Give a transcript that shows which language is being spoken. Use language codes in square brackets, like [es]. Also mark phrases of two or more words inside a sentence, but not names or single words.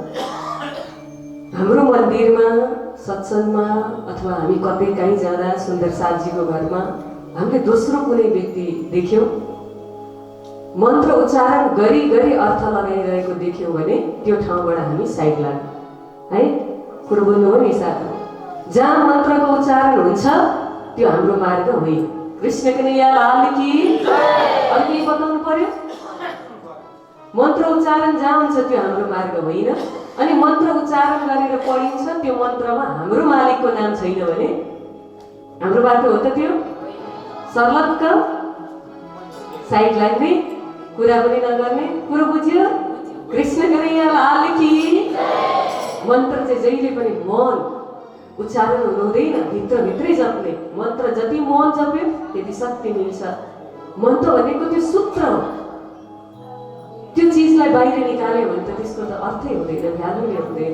[ne] हाम्रो मन्दिरमा, सत्सङ्गमा अथवा हामी कतै कहीँ जाँदा सुन्दर साथजीको घरमा हामीले दोस्रो कुनै व्यक्ति देख्यौँ, मन्त्र उच्चारण गरी गरी अर्थ लगाइरहेको देख्यौँ भने त्यो ठाउँबाट हामी साइड लाग्यौँ है। कुरो बुझ्नु हो नि साथी? जहाँ मन्त्रको उच्चारण हुन्छ त्यो हाम्रो मार्ग होइन। [hi] कृष्ण कन्हैया लाल की। [ne] अरू केही बताउनु पर्यो? मन्त्र उच्चारण जहाँ हुन्छ त्यो हाम्रो मार्ग होइन। अनि मन्त्र उच्चारण गरेर पढिन्छ, त्यो मन्त्रमा हाम्रो मालिकको नाम छैन भने हाम्रो बाटो हो त त्यो? सर्लक्क साइड लाग्ने, कुरा पनि नगर्ने। कुरो बुझ्यो? [hi] कृष्ण कन्हैया लाल की। [ne] मन्त्र चाहिँ जहिले पनि मन उच्चारण हुनु हुँदैन, भित्रभित्रै जप्ने। मन्त्र जति मन जप्यो त्यति शक्ति मिल्छ। मन्त्र भनेको त्यो सूत्र हो। त्यो चिजलाई बाहिर निकाल्यो भने त त्यसको त अर्थै हुँदैन, भ्यालु नै हुँदैन।